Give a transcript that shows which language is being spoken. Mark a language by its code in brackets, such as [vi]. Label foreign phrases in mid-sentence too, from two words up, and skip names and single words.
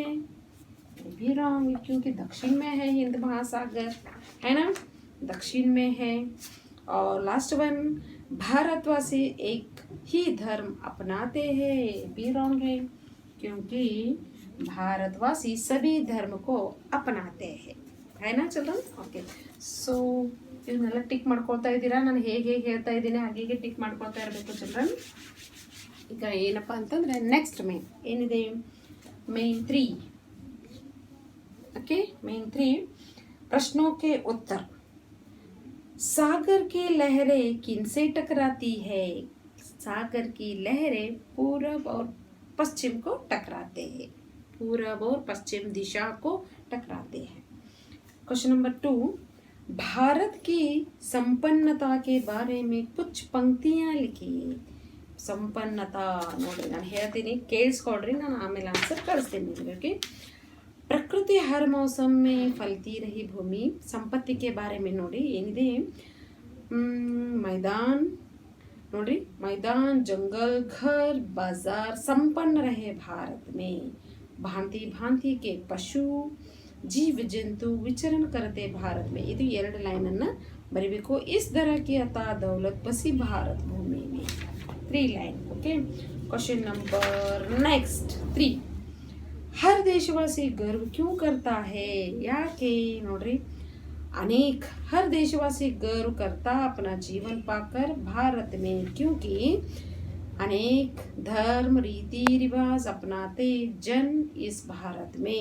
[hi] ये भी रॉन्ग, क्योंकि दक्षिण में है हिंद महासागर, है ना, दक्षिण में है. और [en] last one, [hi] भारतवासी एक ही धर्म अपनाते हैं. ये भी रॉन्ग है, क्योंकि भारतवासी सभी धर्म को अपनाते हैं, है ना चिल्ड्रन. [en] okay, so [kn] ಇದನ್ನೆಲ್ಲ ಟಿಕ್ ಮಾಡ್ಕೊಳ್ತಾ ಇದ್ದೀರಾ. ನಾನು ಹೇಗೆ ಹೇಳ್ತಾ ಇದ್ದೀನಿ ಹಾಗೆ ಟಿಕ್ ಮಾಡ್ಕೊಳ್ತಾ ಇರಬೇಕು ಚಿಲ್ಡ್ರನ್. ಈಗ ಏನಪ್ಪ ಅಂತಂದರೆ [en] next main [kn] ಏನಿದೆ, ಮೇನ್ 3. [hi] ओके, मेन 3 प्रश्नों के उत्तर. सागर की लहरें किनसे टकराती है? सागर की लहरें पूरब और पश्चिम को टकराते हैं. पूरब और पश्चिम दिशा को टकराते हैं. [en] question number [hi] 2, भारत की संपन्नता के बारे में कुछ पंक्तियां लिखिए. [kn] ಸಂಪನ್ನತಾ ನೋಡ್ರಿ, ನಾನು ಹೇಳ್ತೀನಿ ಕೇಳಿಸ್ಕೊಡ್ರಿ, ನಾನು ಆಮೇಲೆ ಆನ್ಸರ್ ಕಳಿಸ್ತೀನಿ ನಿಮಗೆ. [hi] प्रकृति हर मौसम में फलती रही भूमि. संपत्ति के बारे में [kn] ನೋಡಿ ಏನಿದೆ, [hi] मैदान ನೋಡ್ರಿ, मैदान, जंगल, घर, बाजार संपन्न रहे भारत में. भांति भांति के पशु जीव जंतु विचरण करते भारत में. [kn] ಇದು 2 ಲೈನನ್ನು ಬರೀಬೇಕು. [hi] इस तरह की अता दौलत बसी भारत भूमि में. 3 लाइन. [en] okay, question number next [hi] 3, हर देशवासी गर्व क्यों करता है? [kn] ಯಾಕೆ ನೋಡ್ರಿ, [hi] अनेक हर देशवासी गर्व करता अपना जीवन पाकर भारत में, क्योंकि अनेक धर्म रीति रिवाज अपनाते जन इस भारत में.